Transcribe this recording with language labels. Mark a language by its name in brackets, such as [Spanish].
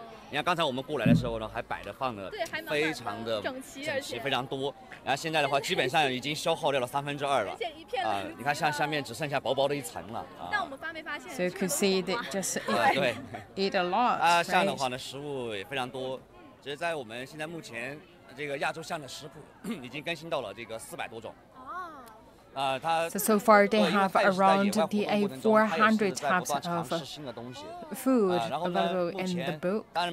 [Chinese] 你看刚才我们过来的时候呢，还摆的放的非常的整齐，非常多。然后现在的话，基本上已经消耗掉了2/3了。你看像下面只剩下薄薄的一层了。但我们没发现。 [English] So you could see they just eat a lot. [Chinese] 这样的话呢，食物也非常多。只是在我们现在目前这个亚洲象的食谱已经更新到了这个400多种。 [English] So far they have around the 400 types of food available in the book.